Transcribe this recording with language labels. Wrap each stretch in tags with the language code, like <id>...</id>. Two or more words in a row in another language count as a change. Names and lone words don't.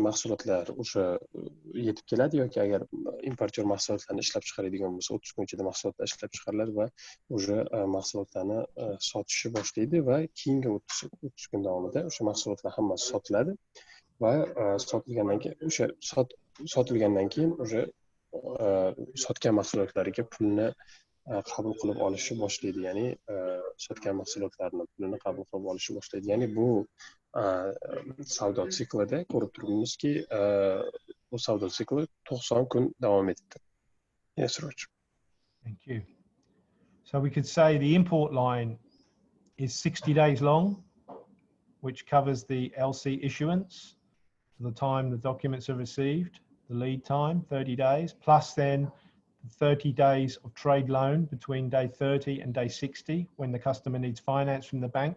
<uz>mahsulotlar o'sha yetib keladi, yoki agar importyor mahsulotlarni ishlab chiqaradigan bo'lsa 30 kun ichida mahsulotlar ishlab chiqariladi va o'sha mahsulotlarni sotishni boshlaydi va keyingi 30 kun davomida o'sha mahsulotlar hammasi sotiladi va sotilgandan keyin o'sha sotilgandan keyin o'sha sotgan mahsulotlariga pulni qabul qilib olishni boshlaydi, ya'ni sotgan mahsulotlarni pulini qabul qilib olishni boshlaydi. Ya'ni bu savdo siklida ko'rib turibmizki, bu savdo sikli 90 kun davom etdi.</uz> <en>Yes, Roj. Thank you. So we could say the import line is 60 days long, which covers the LC issuance to the time the documents are received, the lead time, 30 days, plus then 30 days of trade loan between day 30 and day 60 when the customer needs finance from the bank.</en>